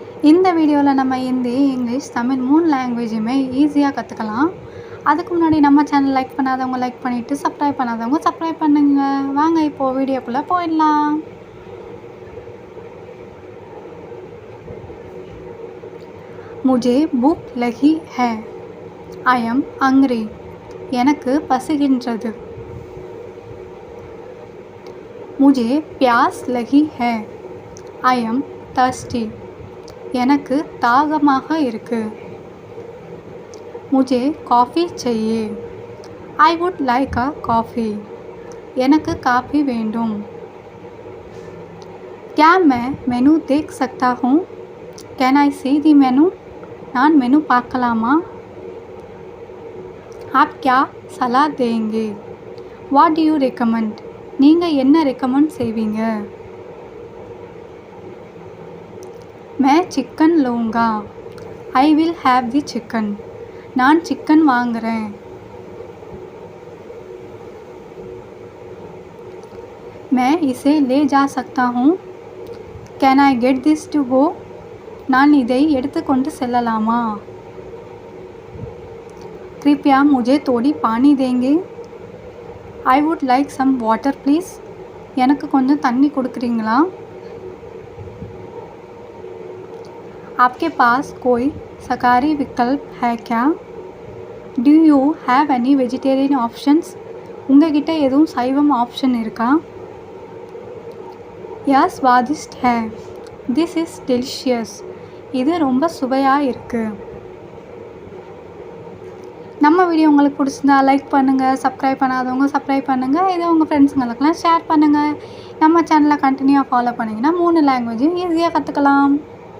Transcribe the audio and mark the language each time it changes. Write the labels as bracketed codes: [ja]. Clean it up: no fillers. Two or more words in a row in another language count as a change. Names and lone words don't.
[ta] இந்த வீடியோவில் நம்ம ஹிந்தி, இங்கிலீஷ், தமிழ் 3 லாங்குவேஜுமே ஈஸியாக கற்றுக்கலாம். அதுக்கு முன்னாடி நம்ம சேனல் லைக் பண்ணாதவங்க லைக் பண்ணிவிட்டு, சப்ஸ்கிரைப் பண்ணாதவங்க சப்ஸ்கிரைப் பண்ணுங்க. வாங்க இப்போது வீடியோக்குள்ளே போயிடலாம். [hi] मुझे भूख लगी है. [en] I am hungry. [ta] எனக்கு பசிக்கின்றது. [hi] मुझे प्यास लगी है. [en] I am thirsty. [ta] எனக்கு தாகமாக இருக்கு. [hi] मुझे कॉफ़ी चाहिए. [en] I would like a coffee. [ta] எனக்கு காஃபி வேண்டும். [hi] क्या मैं मेनू देख सकता हूँ? [en] Can I see the menu? [ta] நான் மெனு பார்க்கலாமா? [hi] आप क्या सलाह देंगे? [en] What do you recommend? [ta] நீங்கள் என்ன ரெக்கமெண்ட் செய்வீங்க? [hi] मैं चिकन लूँगा. [en] I will have the chicken. [ta] நான் சிக்கன் வாங்குறேன். [hi] मैं इसे ले जा सकता हूँ. [en] Can I get this to go? [ta] நான் இதை எடுத்துக்கொண்டு செல்லலாமா? [hi] कृपया मुझे थोड़ी पानी देंगे. [en] I would like some water please. [ta] எனக்கு கொஞ்சம் தண்ணி கொடுக்குறீங்களா? [hi] आपके पास कोई शाकाहारी विकल्प है क्या? [en] Do you have any vegetarian options? [ta] உங்ககிட்ட எதுவும் சைவம் ஆப்ஷன் இருக்கா? [hi] यह स्वादिष्ट है. [en] This is delicious. [ta] இது ரொம்ப சுவையாக இருக்குது. நம்ம வீடியோ உங்களுக்கு பிடிச்சிருந்தா லைக் பண்ணுங்கள், சப்ஸ்கிரைப் பண்ணாதவங்க சப்ஸ்கிரைப் பண்ணுங்கள், இதை உங்கள் ஃப்ரெண்ட்ஸுங்களுக்கெல்லாம் ஷேர் பண்ணுங்கள். நம்ம சேனலை கண்டினியூவாக ஃபாலோ பண்ணிங்கன்னா 3 லாங்குவேஜும் ஈஸியாக கற்றுக்கலாம்.